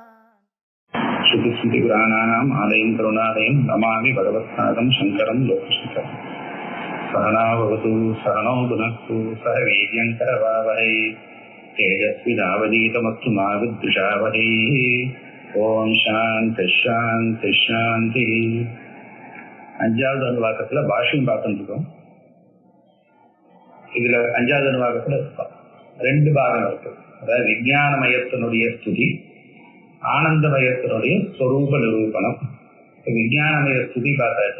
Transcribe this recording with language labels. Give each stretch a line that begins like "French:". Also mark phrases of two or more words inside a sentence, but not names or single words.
Sanskrit: श्रुतिस्मृतिपुराणानाम् आलयं करुणालयं नमामि भगवत्पादं शङ्करं लोकशङ्करम्। सहनावतु सहनौ भुनक्तु सह वीर्यं करवावहै तेजस्विनावधीतमस्तु मा विद्विषावहै। ॐ शान्ति शान्ति शान्ति.
Tamil: அஞ்சாவது அனுவாக்கத்துல பாஷ்யம் பார்த்துட்டு இருக்கோம். இதுல அஞ்சாவது அனுவாக்கத்துல ரெண்டு பாகம் இருக்கு. அதாவது விஞ்ஞானமயத்தினுடைய ஸ்துதி, ஆனந்தமயத்தினுடைய ஸ்வரூப நிரூபணம். விஞ்ஞானமய ஸ்துதி பார்த்தாச்சு.